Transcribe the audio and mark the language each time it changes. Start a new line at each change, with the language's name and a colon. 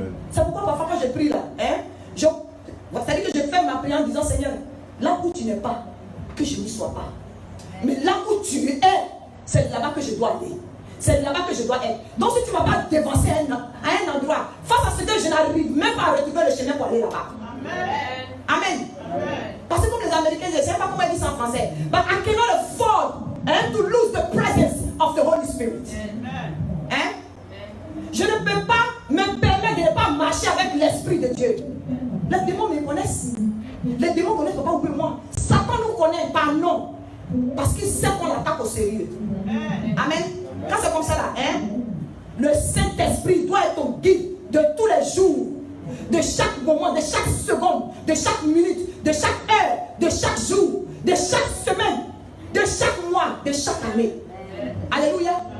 French: C'est pourquoi parfois quand je prie là, hein, c'est-à-dire que je fais ma prière en disant, Seigneur, là où tu n'es pas, que je n'y sois pas. Mais là où tu es, c'est là-bas que je dois aller. C'est là-bas que je dois être. Donc si tu ne vas pas devancer à un endroit, face à ce que je n'arrive même pas à retrouver le chemin pour aller là-bas. Amen. Amen. Parce que comme les Américains, je ne sais pas comment ils disent ça en français.
English: But I cannot afford to lose the presence of the Holy Spirit.
French: Hein? Je ne peux pas me permettre de ne pas marcher avec l'Esprit de Dieu. Les démons me connaissent. Les démons connaissent pas ou moi. Satan nous connaît par nom. Parce qu'il sait qu'on l'attaque au sérieux. Amen. Quand c'est comme ça là, hein, le Saint-Esprit doit être ton guide de tous les jours, de chaque moment, de chaque seconde, de chaque minute, de chaque heure, de chaque jour, de chaque semaine, de chaque mois, de chaque année. Alléluia.